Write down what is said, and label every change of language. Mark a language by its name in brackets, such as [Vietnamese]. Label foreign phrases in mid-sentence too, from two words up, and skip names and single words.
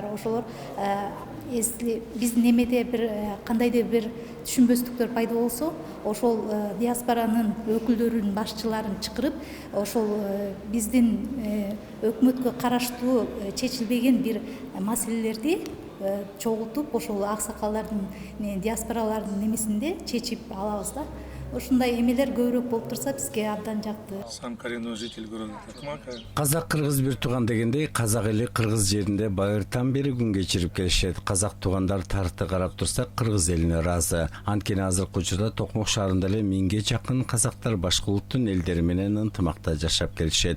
[Kyrgyz] Ошолор если биздин эмеде бир кандайдыр бир түшүнбөстүктөр пайда болсо, ошол диаспоранын өкүлдөрүнүн башчыларын чакырып, ошол биздин өкмөткө караштуу чечилбеген бир маселелерди чогултуп, ошол аксакалдардын, диаспоралардын немесинде чечип алабыз да. Ушундай эмелер көбүрөөк болуп турса, бизге абдан жакты. [Russian] Сам коренной житель города Токмака. [Kyrgyz] Казак кыргыз бир тууган дегендей, казак эли кыргыз жеринде байыртан бери күн кечирип келишет. Казак туугандар тарыхты карап турсак, кыргыз элине ыраазы. Анткени азыркы учурда Токмок шаарында эле 1000ге жакын казактар башка улуттун элдери менен ынтымакта жашап келишет.